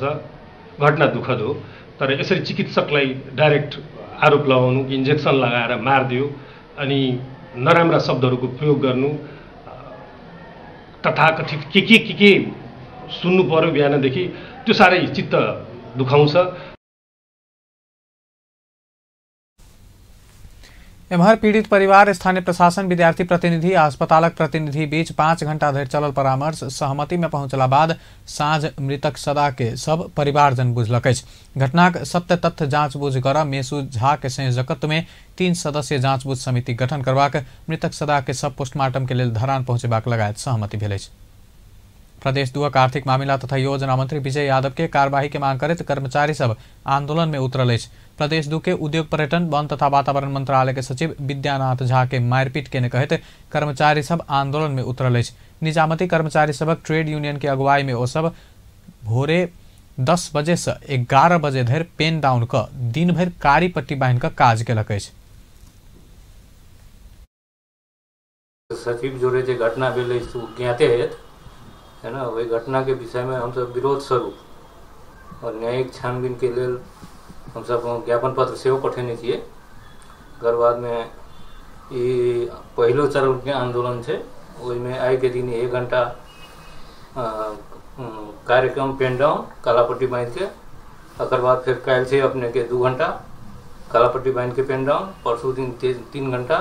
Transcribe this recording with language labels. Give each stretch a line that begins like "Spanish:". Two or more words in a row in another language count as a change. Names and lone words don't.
Nepali: घटना दुःखद हो। तर यसरी चिकित्सकलाई डाइरेक्ट आरोप लगाउनु, इन्जेक्सन लगाएर मारिदियो अनि नराम्रा शब्दहरूको प्रयोग गर्नु, तथाकथित के सुन्नु पर्यो बिहानदेखि, त्यो साह्रै चित्त दुखाउँछ।
Maithili: एम्हर पीड़ित परिवार, स्थानीय प्रशासन, विद्यार्थी प्रतिनिधि आ अस्पतालक प्रतिनिधि बीच 5 घंटा धरि चलल परामर्श सहमति में पहुंचला बाद साँझ मृतक सदा के सब परिवारजन बुझलक। घटनाक सत्य तथ्य जांचबूझ कर मेसू झा के संयोजकत्व में 3 सदस्यीय जांचबूझ समिति गठन करबाक, मृतक सदा के सब पोस्टमार्टम के लेल धरान पहुंचेबाक लगायत सहमति भेल। प्रदेश 2 आर्थिक मामला तथा योजना मंत्री विजय यादव के कार्यवाही के मांग करते कर्मचारी सब आंदोलन में उतरल। प्रदेश 2 के उद्योग, पर्यटन, वन तथा वातावरण मंत्रालय के सचिव विद्यानाथ झा के मारपीट के कहते कर्मचारी सब आंदोलन में उतरल। निजामती कर्मचारी सबक ट्रेड यूनियन के अगुवाई में ओ सब भोरे 10 बजे से 11 बजे धरि पेन डाउन क दिन भर कारी पट्टी बांध कर काज केलक। सचिव जोड़े जो घटना भेल ज्ञाते है ना, वही घटना के विषय में हम सब विरोध स्वरूप और न्यायिक छानबीन के लिए हम सब ज्ञापन पत्र से पठेने छिए। ओकर बाद में ये पहलो चरण के आंदोलन है, में आई के दिन 1 घंटा कार्यक्रम पेन डाउन कालापट्टी बांध के, ओकर बाद फिर कल से अपने के 2 घंटा कालापट्टी बांध के पेन डाउन, परसों दिन 3 घंटा।